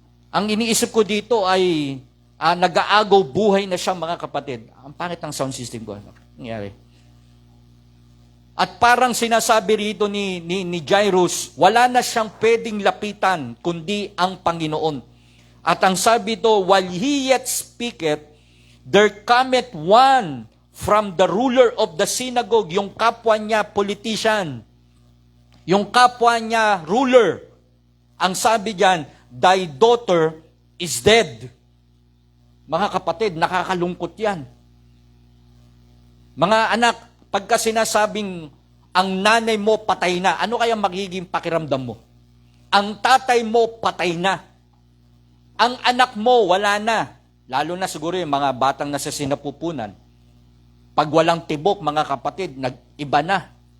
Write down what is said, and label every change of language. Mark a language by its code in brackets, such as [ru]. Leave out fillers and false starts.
[tl] Ang iniisip ko dito ay nag-aagaw buhay na siya, mga kapatid. Ang pangit ng sound system ko. Ano nangyari? At parang sinasabi rito ni Jairus, wala na siyang pwedeng lapitan, kundi ang Panginoon. At ang sabi ito, [en] while he yet speaketh, there cometh one from the ruler of the synagogue, [tl] yung kapwa niya politician, yung kapwa niya ruler. Ang sabi diyan, [en] thy daughter is dead. [tl] Mga kapatid, nakakalungkot yan. Mga anak, pagka sinasabing ang nanay mo patay na, ano kaya magiging pakiramdam mo? Ang tatay mo patay na. Ang anak mo wala na. Lalo na siguro yung mga batang nasa sinapupunan. Pag walang tibok, mga kapatid, nag-iba na.